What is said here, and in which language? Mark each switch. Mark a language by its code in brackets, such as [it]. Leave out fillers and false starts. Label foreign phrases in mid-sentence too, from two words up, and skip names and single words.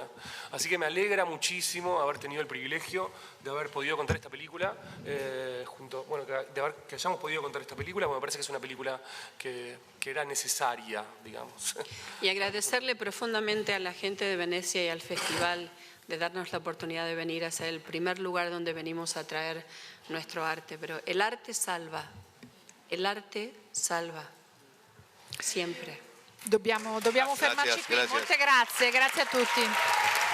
[es] Así que me alegra muchísimo haber tenido el privilegio de haber podido contar esta película, que hayamos podido contar esta película, porque me parece que es una película que era necesaria, digamos. Y agradecerle profundamente a la gente de Venecia y al festival de darnos la oportunidad de venir a ser el primer lugar donde venimos a traer nuestro arte. Pero el arte salva, sempre. [it] Dobbiamo fermarci qui. Grazie. Molte grazie a tutti.